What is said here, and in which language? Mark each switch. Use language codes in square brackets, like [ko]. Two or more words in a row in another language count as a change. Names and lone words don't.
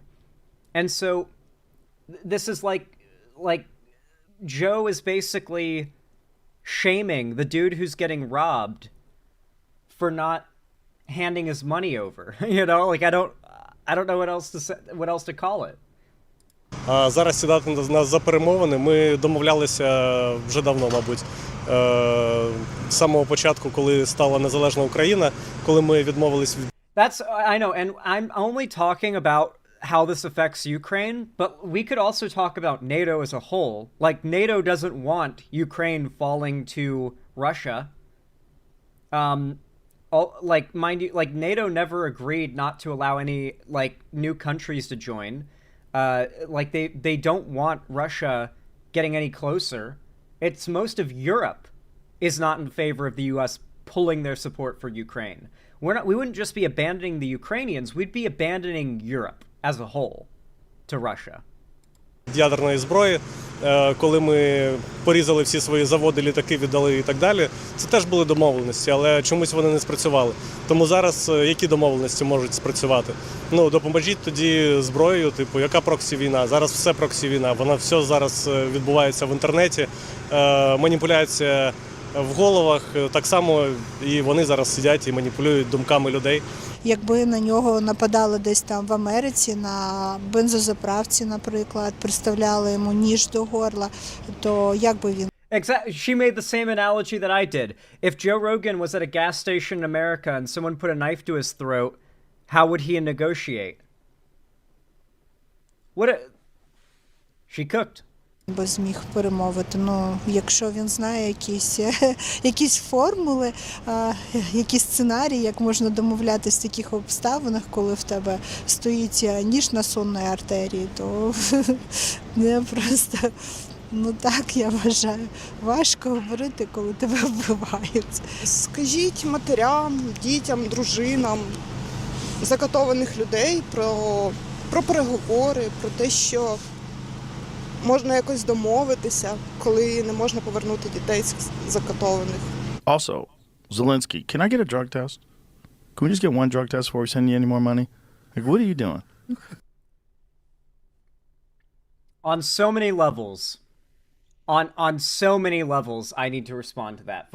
[en] And so this is like Joe is basically shaming the dude who's getting robbed for not handing his money over. You know, like I don't know what else to call it. [uk] Зараз сідати нас за перемовини. Ми домовлялися вже давно, мабуть. З самого початку, коли стала незалежна Україна, коли ми відмовились від... [en] That's, I know, and I'm only talking about how this affects Ukraine, but we could also talk about NATO as a whole. Like, NATO doesn't want Ukraine falling to Russia. Like, mind you, like, NATO never agreed not to allow any, like, new countries to join. Like, they don't want Russia getting any closer. It's most of Europe is not in favor of the US pulling their support for Ukraine. We wouldn't just be abandoning the Ukrainians, we'd be abandoning Europe as a whole to Russia. [uk] Ядерної зброї, коли ми порізали всі свої заводи, літаки віддали і так далі, це теж були домовленості, але чомусь вони не спрацювали. Тому зараз які домовленості можуть спрацювати? Ну, допоможіть тоді зброєю, типу, яка проксі-війна? Зараз все проксі-війна, вона все зараз відбувається в інтернеті, маніпуляція в головах, так само і вони зараз сидять і маніпулюють думками людей. Якби на нього нападали десь там в Америці, на бензозаправці, наприклад, приставляли йому ніж до горла, то як би він? [en] Exactly. She made the same analogy that I did. If Joe Rogan was at a gas station in America and someone put a knife to his throat, how would he negotiate? She cooked. [uk] Би зміг перемовити. Ну, якщо він знає якісь формули, якісь сценарії, як можна домовлятися в таких обставинах, коли в тебе стоїть ніж на сонної артерії, то не просто, ну так, я вважаю, важко говорити, коли тебе вбивають. Скажіть матерям, дітям, дружинам закатованих людей про переговори, про те, що можна якось домовитися, коли не можна повернути дітей закатованих. [en] Also, Zelensky, can I get a drug test? Can we just get one drug test before we send you any more money? Like, what are you doing? On so many levels, on so many levels, I need to respond to that.